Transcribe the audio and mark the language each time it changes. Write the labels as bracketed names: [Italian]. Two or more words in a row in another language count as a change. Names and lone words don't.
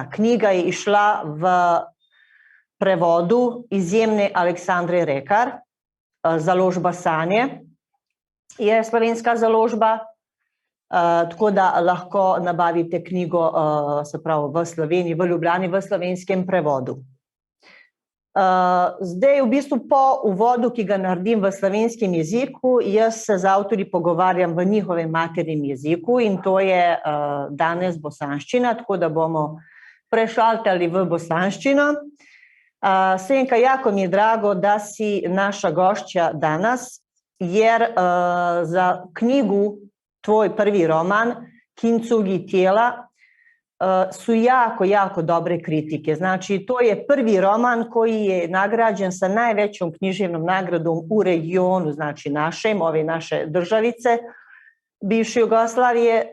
[Slovenian] Knjiga je išla v prevodu izjemne Aleksandre Rekar, založba Sanje je slovenska založba, tako da lahko nabavite knjigo se pravi v Sloveniji, v Ljubljani, v slovenskem prevodu. Zdaj v bistvu po uvodu, ki ga naredim v slovenskem jeziku, jaz se z avtorji pogovarjam v njihovem maternem jeziku in to je danes bosanščina, tako da bomo prešaltali v bosanščino. [Bosnian] Senka, jako mi je drago, da si naša gošća danas, jer za knjigu tvoj prvi roman, Kintsugi tijela, su jako dobre kritike. Znači, to je prvi roman koji je nagrađen sa najvećom književnom nagradom u regionu, znači našem, ove naše državice, bivše Jugoslavije.